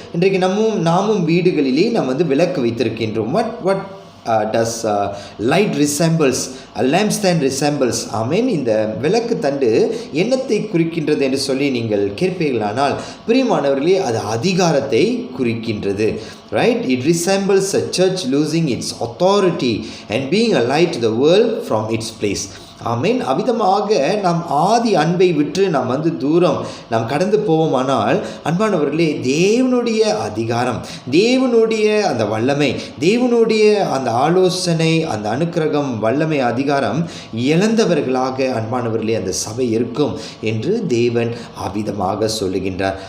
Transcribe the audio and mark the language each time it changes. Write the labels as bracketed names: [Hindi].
[Tamil] இன்றைக்கு நாமும் வீடுகளிலே நாம் விளக்கு வைத்திருக்கின்றோம். [English] what does light resembles, a lampstand resembles. Amen. [Tamil] இந்த விளக்கு தண்டு என்னத்தை குறிக்கின்றது என்று சொல்லி நீங்கள் கேட்பீர்களானால் பிரியமானவர்களே அது அதிகாரத்தை குறிக்கின்றது. [English] Right? It resembles a church losing its authority and being a light to the world from its place. [Tamil] ஆமென். அவிதமாக நாம் ஆதி அன்பை விட்டு நாம் தூரம் நாம் கடந்து போவோமானால் அன்பானவர்களே தேவனுடைய அதிகாரம், தேவனுடைய அந்த வல்லமை, தேவனுடைய அந்த ஆலோசனை, அந்த அனுக்கிரகம், வல்லமை, அதிகாரம் இழந்தவர்களாக அன்பானவர்களே அந்த சபை இருக்கும் என்று தேவன் அவிதமாக சொல்லுகின்றார்.